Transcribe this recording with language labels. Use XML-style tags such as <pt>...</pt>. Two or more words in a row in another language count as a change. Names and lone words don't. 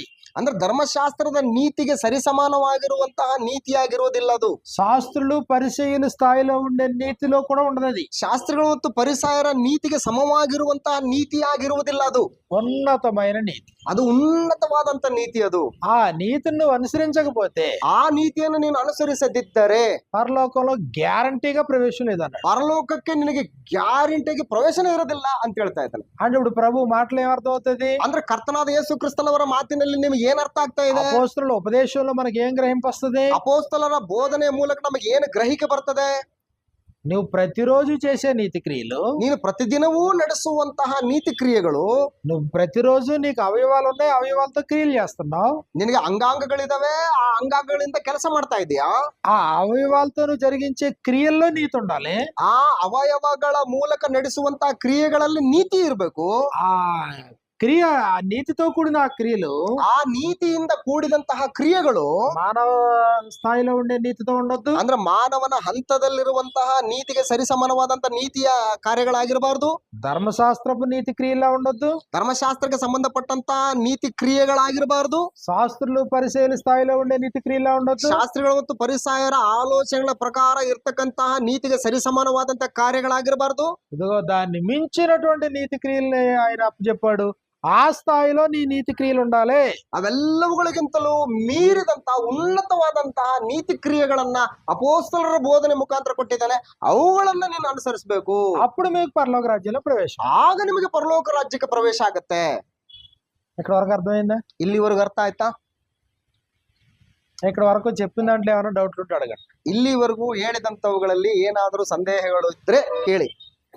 <kn>ಅಂದ್ರೆ ಧರ್ಮಶಾಸ್ತ್ರದ ನೀತಿಗೆ ಸರಿಸಮಾನವಾಗಿರುವಂತಹ ನೀತಿಯಾಗಿರುವುದಿಲ್ಲ. ಅದು</kn> <te>శాస్త్రులు పరిచయుల స్థాయిలో ఉండే నీతిలో కూడా ఉండదు. అది</te> <kn>ಶಾಸ್ತ್ರಿಗಳು ಮತ್ತು ಪರಿಸಾಯರ ನೀತಿಗೆ ಸಮವಾಗಿರುವಂತಹ ನೀತಿಯಾಗಿರುವುದಿಲ್ಲ. ಅದು</kn> <te>ఉన్నతమైన నీతి.</te> <kn>ಅದು ಉನ್ನತವಾದಂತ ನೀತಿ. ಅದು</kn> <te>ఆ నీతిని నువ్వు అనుసరించకపోతే,</te> <kn>ಆ ನೀತಿಯನ್ನು ನೀನು ಅನುಸರಿಸದಿದ್ದರೆ</kn> <te>పరలోకంలో గ్యారంటీగా ప్రవేశం లేదన్నాడు.</te> <kn>ಪರಲೋಕಕ್ಕೆ ನಿನಗೆ ಗ್ಯಾರಂಟಿಗೆ ಪ್ರವೇಶನೇ ಇರೋದಿಲ್ಲ ಅಂತ ಹೇಳ್ತಾ ಇದ್ದಾನೆ.</kn> <te>అంటే ఇప్పుడు ప్రభు మాటలు ఏమర్థం అవుతుంది?</te> <kn>ಅಂದ್ರೆ ಕರ್ತನಾದ ಯೇಸು ಕ್ರಿಸ್ತನವರ ಮಾತಿನಲ್ಲಿ ನಿಮಗೆ ಏನ್ ಅರ್ಥ ಆಗ್ತಾ ಇದೆ?</kn> <te>అపోస్తలుల ఉపదేశంలో మనకి ఏం గ్రహింపొస్తుంది?</te> <kn>ಅಪೋಸ್ತಲರ ಬೋಧನೆಯ ಮೂಲಕ ನಮಗೆ ಏನು ಗ್ರಹಿಕೆ ಬರ್ತದೆ?</kn> <te>నువ్వు ప్రతిరోజు చేసే నీతి క్రియలు,</te> <kn>ನೀನು ಪ್ರತಿದಿನವೂ ನಡೆಸುವಂತಹ ನೀತಿ ಕ್ರಿಯೆಗಳು,</kn> <te>నువ్వు ప్రతిరోజు నీకు అవయవాలు ఉన్నాయి, అవయవాలతో క్రియలు చేస్తున్నావు.</te> <kn>ನಿನಗೆ ಅಂಗಾಂಗಗಳಿದಾವೆ, ಆ ಅಂಗಾಂಗಗಳಿಂದ ಕೆಲಸ ಮಾಡ್ತಾ ಇದೀಯಾ.</kn> <te>ఆ అవయవాలతో నువ్వు జరిగించే క్రియల్లో నీతి ఉండాలి.</te> <kn>ಆ ಅವಯವಗಳ ಮೂಲಕ ನಡೆಸುವಂತಹ ಕ್ರಿಯೆಗಳಲ್ಲಿ ನೀತಿ ಇರಬೇಕು.</kn> <te>ఆ క్రియ, ఆ నీతితో కూడిన ఆ క్రియలు</te> <kn>ಆ ನೀತಿಯಿಂದ ಕೂಡಿದಂತಹ ಕ್ರಿಯೆಗಳು</kn> <te>మానవ స్థాయిలో ఉండే నీతితో ఉండొద్దు.</te> <kn>ಅಂದ್ರೆ ಮಾನವನ ಹಂತದಲ್ಲಿರುವಂತಹ ನೀತಿಗೆ ಸರಿಸಮಾನವಾದಂತಹ ನೀತಿಯ ಕಾರ್ಯಗಳಾಗಿರಬಾರ್ದು.</kn> <te>ధర్మశాస్త్రపు నీతి క్రియలా ఉండొద్దు.</te> <kn>ಧರ್ಮಶಾಸ್ತ್ರಕ್ಕೆ ಸಂಬಂಧಪಟ್ಟಂತಹ ನೀತಿ ಕ್ರಿಯೆಗಳಾಗಿರಬಾರ್ದು.</kn> <te>శాస్త్రులు పరిశీలి స్థాయిలో ఉండే నీతి క్రియలా ఉండొద్దు.</te> <kn>ಶಾಸ್ತ್ರಿಗಳು ಮತ್ತು ಪರಿಸಾಯರ ಆಲೋಚನೆಗಳ ಪ್ರಕಾರ ಇರ್ತಕ್ಕಂತಹ ನೀತಿಗೆ ಸರಿಸಮಾನವಾದಂತಹ ಕಾರ್ಯಗಳಾಗಿರಬಾರ್ದು.</kn> <te>ఇదిగో దాన్ని మించినటువంటి నీతి క్రియల్ని ఆయన అప్పచెప్పాడు. ఆ స్థాయిలో నీ నీతి క్రియలు ఉండాలి.</te> <kn>ಅವೆಲ್ಲವುಗಳಿಗಿಂತಲೂ ಮೀರಿದಂತಹ ಉನ್ನತವಾದಂತಹ ನೀತಿ ಕ್ರಿಯೆಗಳನ್ನ ಅಪೋಸ್ತಲರ ಬೋಧನೆ ಮುಖಾಂತರ ಕೊಟ್ಟಿದ್ದಾನೆ. ಅವುಗಳನ್ನ ನೀನು ಅನುಸರಿಸಬೇಕು.</kn> <te>అప్పుడు మీకు పరలోక రాజ్యంలో ప్రవేశం.</te> <kn>ಆಗ ನಿಮಗೆ ಪರಲೋಕ ರಾಜ್ಯಕ್ಕೆ ಪ್ರವೇಶ ಆಗತ್ತೆ.</kn> <te>ఇక్కడ వరకు అర్థమైందా?</te> <kn>ಇಲ್ಲಿವರೆಗೂ ಅರ್ಥ ಆಯ್ತಾ?</kn> <te>ఇక్కడ వరకు చెప్పిన దాంట్లో ఏమైనా డౌట్లు ఉంటే అడగండి.</te> <kn>ಇಲ್ಲಿವರೆಗೂ ಹೇಳಿದಂತವುಗಳಲ್ಲಿ ಏನಾದರೂ ಸಂದೇಹಗಳು ಇದ್ರೆ ಕೇಳಿ.</kn>